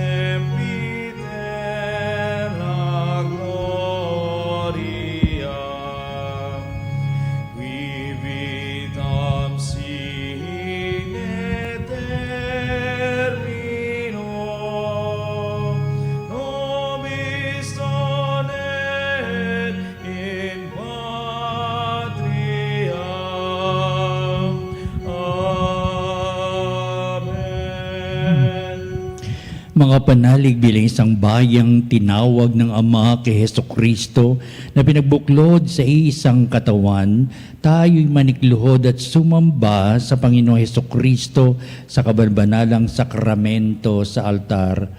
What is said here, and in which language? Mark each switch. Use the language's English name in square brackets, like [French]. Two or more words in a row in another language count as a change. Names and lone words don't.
[Latin] sempitera gloria, qui vitam sine termino, nobis donet in patria. Amen. [Filipino] Mga panalig bilang isang bayang tinawag ng Ama kay Jesucristo na pinagbuklod sa isang katawan, tayo'y manikluhod at sumamba sa Panginoong Jesucristo sa kabarbanalang sakramento sa altar.